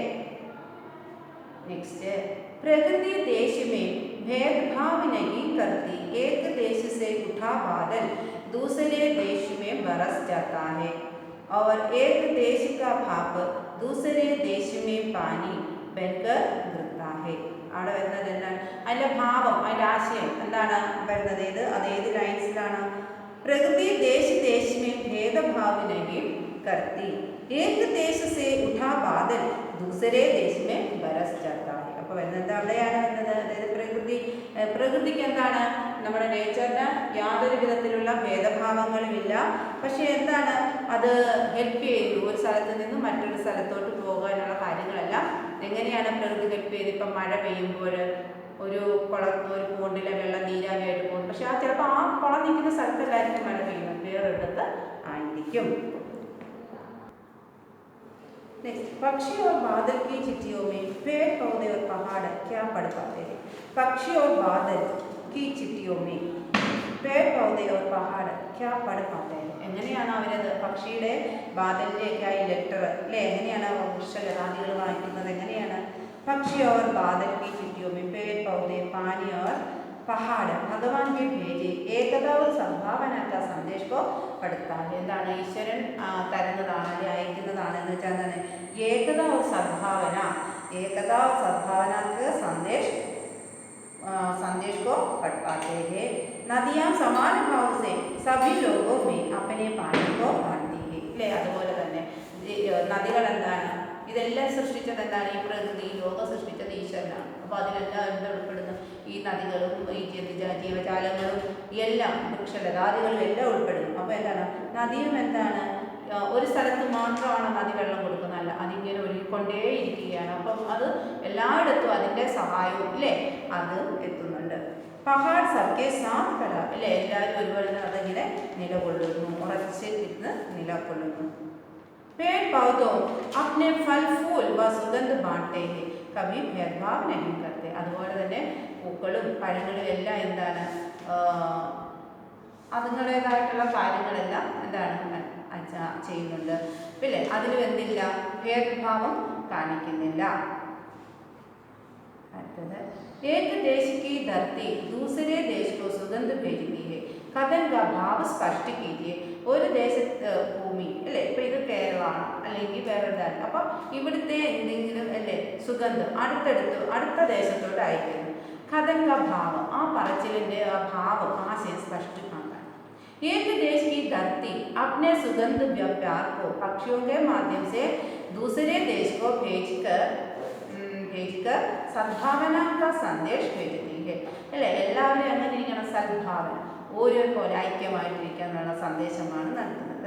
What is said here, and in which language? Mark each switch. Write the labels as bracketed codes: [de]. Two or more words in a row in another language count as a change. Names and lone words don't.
[hi] नेक्स्ट प्रकृति देश में भेदभाव नहीं करती। एक देश से उठा बादल दूसरे देश में बरस जाता है और एक देश का भाप दूसरे देश में पानी बनकर गिरता है. [ml] അവിടെ വരുന്നത് എന്താണ്? അതിൻ്റെ ഭാവം അതിൻ്റെ ആശയം എന്താണ് വരുന്നത്? അത് ഏത് ലൈൻസിലാണ്? [hi] പ്രകൃതി देश में भेदभाव नहीं करती एक देश से उठा बादल दूसरे देश में बरस जाता है. [ml] അപ്പോൾ വരുന്നത് അവിടെയാണ് വരുന്നത്. അതായത് പ്രകൃതിക്ക് എന്താണ് നമ്മുടെ നേച്ചറിന് യാതൊരു വിധത്തിലുള്ള ഭേദഭാവങ്ങളുമില്ല. പക്ഷേ എന്താണ് അത് ഹെൽപ്പ് ചെയ്യുന്നു ഒരു സ്ഥലത്ത് നിന്നും മറ്റൊരു സ്ഥലത്തോട്ട് പോകാനുള്ള കാര്യങ്ങളെല്ലാം. എങ്ങനെയാണ് പ്രകൃതി ഹെൽപ്പ് ചെയ്ത്? ഇപ്പം മഴ പെയ്യുമ്പോൾ ഒരു പോണ്ടിലെ വെള്ളം നീരാവിയായിട്ട് പോകും. പക്ഷെ ചിലപ്പോൾ ആ കുളം നിൽക്കുന്ന സ്ഥലത്തല്ലായിരിക്കും മഴ പെയ്യുന്നത്, വേറൊരിടത്ത് ആയിരിക്കും. [hi] नेक्स्ट पक्षी और बादल की चिट्ठियों में पेड़ पौधे और पहाड़ क्या पढ़ पाते हैं? पक्षी और बादल की चिट्ठियों में पेड़ पौधे और पहाड़ क्या पढ़ पाते हैं? [ml] എങ്ങനെയാണ് അവരത് പക്ഷിയുടെ ബാദലിൻ്റെയൊക്കെ ആ ലെറ്റർ അല്ലേ എങ്ങനെയാണ് വൃക്ഷലതാദികൾ വായിക്കുന്നത്? എങ്ങനെയാണ്? [hi] പക്ഷി और बादल की चिट्ठियों में पेड़ पौधे पानी और पहाड़ भगवान के भेजे एकता और सद्भावना का संदेश को पढ़ता है. [ml] എന്താണ് ഈശ്വരൻ തരുന്നതാണ് അല്ലെങ്കിൽ അയക്കുന്നതാണ് എന്ന് വെച്ചാൽ എന്താണ്? [hi] ഏകത और सद्भावना के संदेश को पढ़ पाते हैं. नदियाँ समान भाव से सभी लोगों में अपने पानी को बांटती है. [ml] അല്ലേ അതുപോലെ തന്നെ നദികൾ എന്താണ്? ഇതെല്ലാം സൃഷ്ടിച്ചത് എന്താണ്? ഈ പ്രകൃതി ലോകം സൃഷ്ടിച്ചത് ഈശ്വരനാണ്. അപ്പോൾ അതിലെല്ലാം എന്താ ഉൾപ്പെടുന്നു? ഈ നദികളും ഈ ജീവജാലങ്ങളും എല്ലാം വൃക്ഷലതാദികളും എല്ലാം ഉൾപ്പെടുന്നു. അപ്പോൾ എന്താണ്? നദിയും എന്താണ്? ഒരു സ്ഥലത്ത് മാത്രമാണ് നദി വെള്ളം കൊടുക്കുന്നതല്ല, അതിങ്ങനെ ഒഴുകിക്കൊണ്ടേയിരിക്കുകയാണ്. അപ്പം അത് എല്ലായിടത്തും അതിൻ്റെ സഹായവും ഇല്ലേ അത് എത്തുന്നുണ്ട്. [hi] पहाड़ सबके साथ खड़ा [ml] അല്ലേ, എല്ലാവരും ഒരുപോലെ അതിങ്ങനെ നിലകൊള്ളുന്നു, ഉറച്ച് ഇരുന്ന് നിലകൊള്ളുന്നു. [hi] पेड़ पौधों अपने फल फूल व सुगंध बांटते हैं, कभी भेदभाव नहीं करते. [ml] അതുപോലെ തന്നെ പൂക്കളും പഴങ്ങളും എല്ലാം എന്താണ് അതുങ്ങളുടേതായിട്ടുള്ള കാര്യങ്ങളെല്ലാം എന്താണ് ചെയ്യുന്നുണ്ട്. പിന്നെ അതിലും എന്തില്ല? ഭേദഭാവം കാണിക്കുന്നില്ല. [hi] അടുത്തത് एक देश की धरती दूसरे देश को सुगंध भेजती है, कथन का भाव स्पष्ट कीजिए. [ml] ഒരു ദേശത്ത് ഭൂമി അല്ലേ, ഇപ്പം ഇത് കേരളമാണ് അല്ലെങ്കിൽ വേറെ എന്താണ്, അപ്പം ഇവിടുത്തെ എന്തെങ്കിലും അല്ലേ സുഗന്ധം അടുത്ത ദേശത്തോട്ട് അയക്കുന്നു. [hi] कथन का भाव, [ml] ആ പറച്ചിലിൻ്റെ ആ ഭാവം ആശയം സ്പഷ്ടമാക്കാൻ. [hi] एक देश की धरती अपने सुगंध व्यापार को पक्षियों के माध्यम से दूसरे देश को भेजकर സദ്ഭാവന का संदेश भेजती है അല്ലേ. [ml] എല്ലാവരും എങ്ങനെ ഇരിക്കണം? സദ്ഭാവന, ഓരോപോലെ ഐക്യമായിട്ടിരിക്കാനുള്ള സന്ദേശമാണ് നൽകുന്നത്.